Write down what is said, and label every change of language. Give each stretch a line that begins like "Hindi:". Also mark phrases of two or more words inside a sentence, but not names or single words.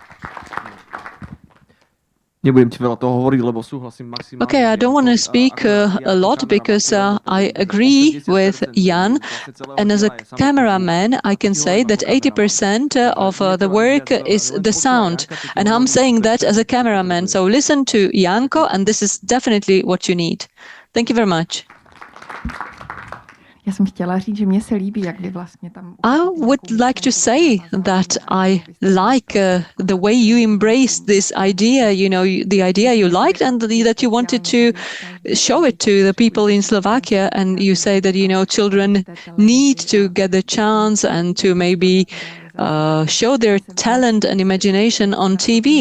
English: Okay, I don't want to speak a lot because I agree with Jan. And as a cameraman, I can say that 80% of the work is the sound. And I'm saying that as a cameraman. So listen to Janko, and this is definitely what you need. Thank you very much.
Czech: Já jsem chtěla říct, že mě se líbí, jak vy vlastně tam...
English: I would like to say that I like the way you embraced this idea, the idea you liked and that you wanted to show it to the people in Slovakia. And you say that, children need to get the chance and to maybe show their talent and imagination on TV.